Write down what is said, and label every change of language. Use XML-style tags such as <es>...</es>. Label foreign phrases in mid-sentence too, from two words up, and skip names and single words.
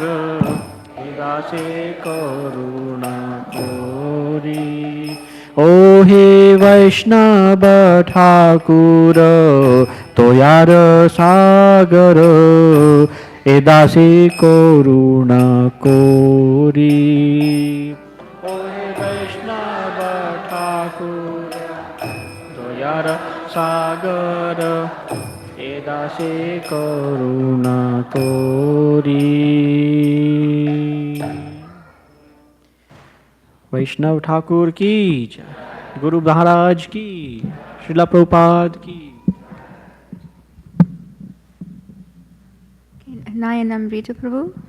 <bn>এ দাসী করুণা করি ওহে বৈষ্ণব ঠাকুর দয়ার সাগর এ দাসী করুণা করি ওহে বৈষ্ণব ঠাকুর দয়ার সাগর এ দাসী করুণা করি</bn> <hi>वैष्णव ठाकुर की जय, गुरु महाराज की, श्रीला प्रभुपाद की। Nayanam Rita Prabhu.</hi>